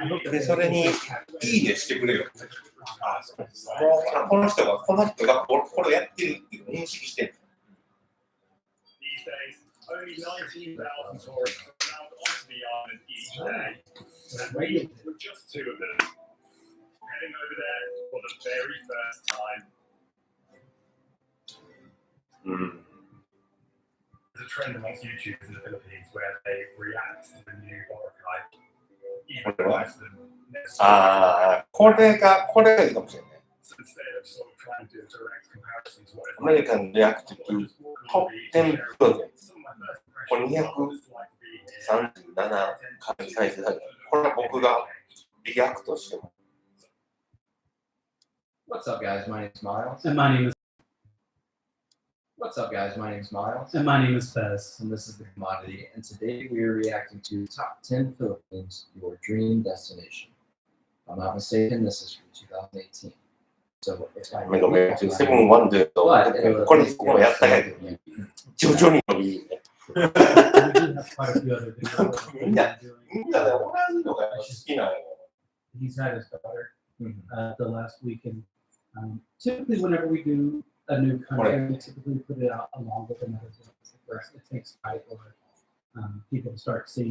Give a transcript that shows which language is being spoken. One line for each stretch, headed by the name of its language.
Japanese: で、それに、いいねしてくれよ。あ、そうです。この人がこれやってるっていう認識してる。
English: These days, only 19,000 tourists are allowed onto the island each day. With just 2 of them heading over there for the very first time. There's a trend amongst YouTubers in the Philippines where they react to the new Boracay. Even worse than
Japanese: ああ、これがいいかもしれない。
English: So instead of sort of trying to direct comparisons. What it's
Japanese: アメリカンリアクティブトップ10プロジェクト。
English: Some of my first
Japanese: これ
English: impressions of what it's like to be here.
Japanese: 237回再生された。これは僕がリアクトしてます。
English: What's up, guys? My name's Miles. And my name is What's up, guys? My name's Miles. and my name is Fez. And this is The Commodity. And today we are reacting to Top 10 Philippines, Your Dream Destination. If I'm not mistaken, this is from 2018. So if I
Japanese: ごめん、セブンワンでと、これここやったけど、徐々に伸びるね。
English: We do have quite a few other videos that we've been doing.
Japanese: みんなね、同じのがやっぱ好きなんよ。
English: He's had his daughter the last week, and typically whenever we do a new country, we typically put it out along with another video. It takes time for people to start seeing.